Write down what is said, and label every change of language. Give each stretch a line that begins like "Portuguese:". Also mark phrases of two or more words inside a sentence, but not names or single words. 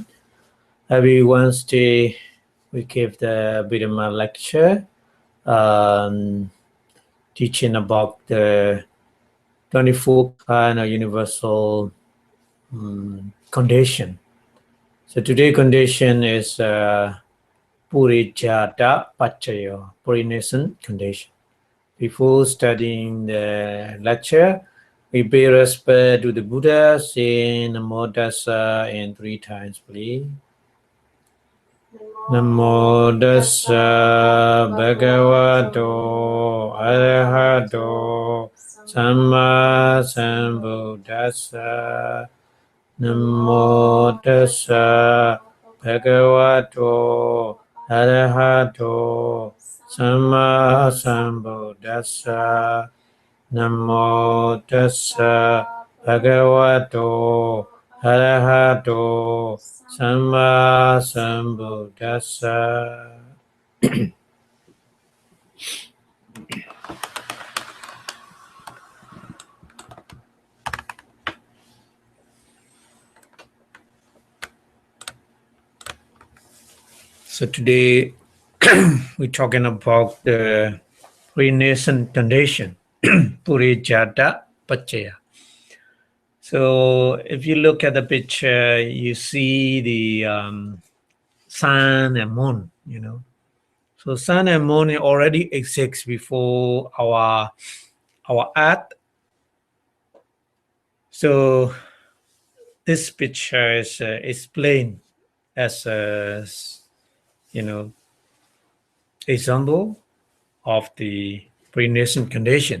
English: Every Wednesday, we give the Abhidhamma lecture, teaching about the 24 kind of universal condition.
Pali: So today's condition is purejāta paccaya,
English: pre-nascent condition. Before studying the lecture, we pay respect to the Buddha, saying
Pali: Namo Tassa
English: in 3 times, please.
Pali: Namo Tassa Bhagavato Arahato Samma Sambuddhassa. Namo Tassa Bhagavato Arahato Samma Sambuddhassa. Namo Tassa Bhagavato Arahato Samma Sambuddhassa.
English: So today we're talking about the pre-nascent condition,
Pali: purejāta paccaya.
English: So if you look at the picture, you see the sun and moon, So sun and moon already exist before our earth. So this picture is explained as a, example of the pre-nascent condition.